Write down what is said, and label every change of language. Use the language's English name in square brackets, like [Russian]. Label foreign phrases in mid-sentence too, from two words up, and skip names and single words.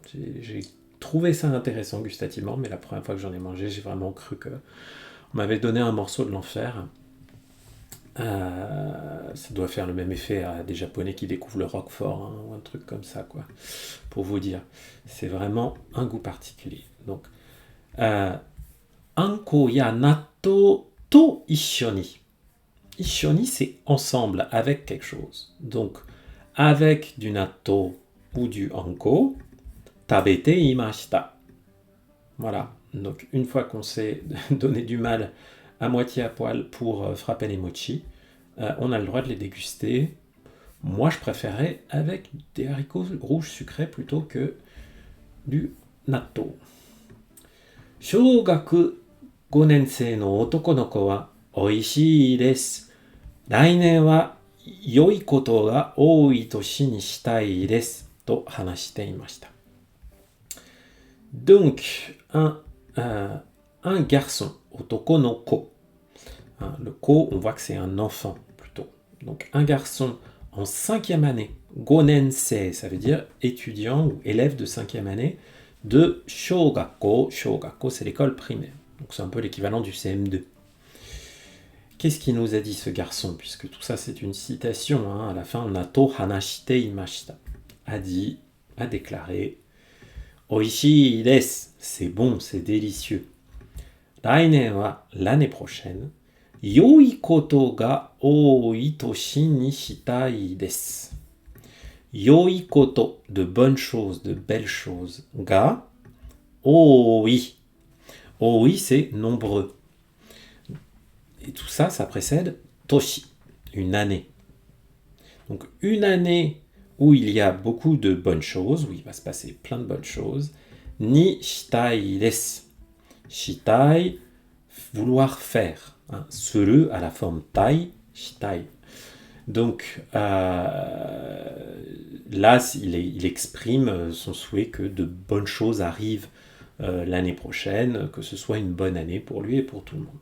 [French] J'ai trouvé ça intéressant gustativement, mais la première fois que j'en ai mangé, j'ai vraiment cru que on m'avait donné un morceau de l'enfer. Ça doit faire le même effet à des Japonais qui découvrent le Roquefort, hein, ou un truc comme ça, quoi. Pour vous dire, c'est vraiment un goût particulier. Donc, [Japanese] あんこや納豆と一緒に. Ishoni, [French] c'est ensemble, avec quelque chose. Donc, avec du natto ou du anko, [Japanese] 食べていました. [French] Voilà. Donc, une fois qu'on s'est donné du mal à moitié à poil pour frapper les mochi, on a le droit de les déguster. Moi, je préférais avec des haricots rouges sucrés plutôt que du natto. [Japanese] Shōgaku 5年生の男の子は美味しいです。来年は良いことが多い年にしたいです。と話していました。 [French] Donc, un garçon, [Japanese] 男の子. [French] Le ko, on voit que c'est un enfant plutôt. Donc, un garçon en 5e année, gonensei, ça veut dire étudiant ou élève de 5e année, de shōgakko. Shōgakko, c'est l'école primaire. Donc, c'est un peu l'équivalent du CM2. Qu'est-ce qu'il nous a dit ce garçon? Puisque tout ça, c'est une citation. Hein, à la fin, [Japanese] なと話していました. [French] A déclaré [Japanese] 美味しいです, [French] c'est bon, c'est délicieux. [Japanese] 来年は, [French] l'année prochaine, [Japanese] 良いことが多い年にしたいです. 良いこと, [French] de bonnes choses, de belles choses. [Japanese] が、多い。多い, [French] c'est nombreux. Et tout ça, ça précède toshi, une année. Donc une année où il y a beaucoup de bonnes choses, où il va se passer plein de bonnes choses, [Japanese] にしたいです. Shitai, [French] vouloir faire. Hein. Suru à la forme tai, shitai. Donc là, il exprime son souhait que de bonnes choses arrivent l'année prochaine, que ce soit une bonne année pour lui et pour tout le monde.